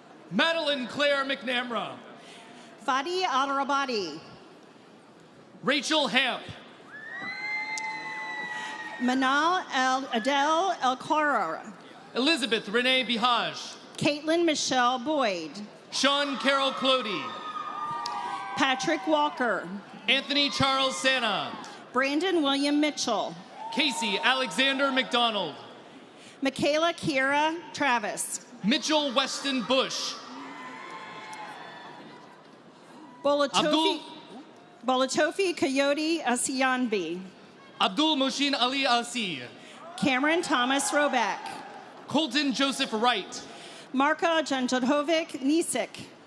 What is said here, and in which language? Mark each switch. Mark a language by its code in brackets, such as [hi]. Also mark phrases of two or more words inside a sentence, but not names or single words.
[en] Madeline Claire McNamara. Fadi Al-Rabadi. Rachel Hamp. Manal Adele El-Khouara. Elizabeth Renee Bihaj. Caitlin Michelle Boyd. Sean Carroll Clody. Patrick Walker. Anthony Charles Santa. Brandon William Mitchell. Casey Alexander McDonald. Michaela Kiera Travis. Mitchell Weston Bush. Bolatofi Coyote Asianbi. Abdul Moshin Ali Asi. Cameron Thomas Roback. Colton Joseph Wright. Marka Janjadhovic Nisik.